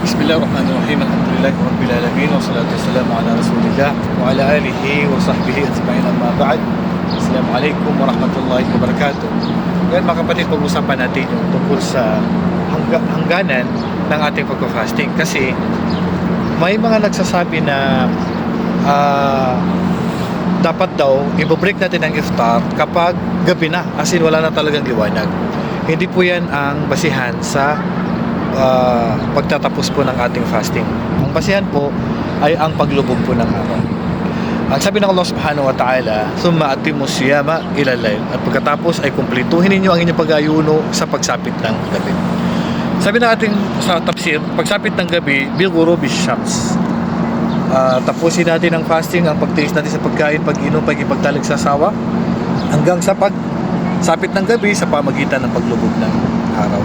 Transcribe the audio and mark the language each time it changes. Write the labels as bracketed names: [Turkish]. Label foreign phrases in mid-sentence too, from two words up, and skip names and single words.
[Arabic] بسم الله الرحمن الرحيم. الحمد لله رب العالمين والصلاة والسلام على رسول الله وعلى آله وصحبه أجمعين، أما بعد. السلام عليكم ورحمة الله وبركاته. [Filipino] Ngayon mga kapatid, pag-usapan natin yung tungkol sa hangganan ng ating pagpa-fasting, kasi may mga nagsasabi na dapat daw i-break natin ang iftar kapag gabi na, [English] as in [Filipino] wala na talagang liwanag. Hindi po yan ang basihan sa pagtatapos po ng ating fasting. Ang basihan po ay ang paglubog po ng araw. Ang sabi ng Allah [Arabic] سبحانه وتعالى, "ثم أتموا الصيام إلى الليل." [Filipino] At pagkatapos ay kumpletuhin ninyo ang inyong pag-ayuno sa pagsapit ng gabi. Sabi ng ating sa tafsir, pagsapit ng gabi [Arabic] بالغروب شمس. [Filipino] Tapusin natin ang fasting, ang pagtiis natin sa pagkain, pag-inom, pagkipagtalig sa sawa, hanggang sa pagsapit ng gabi sa pamagitan ng paglubog ng araw.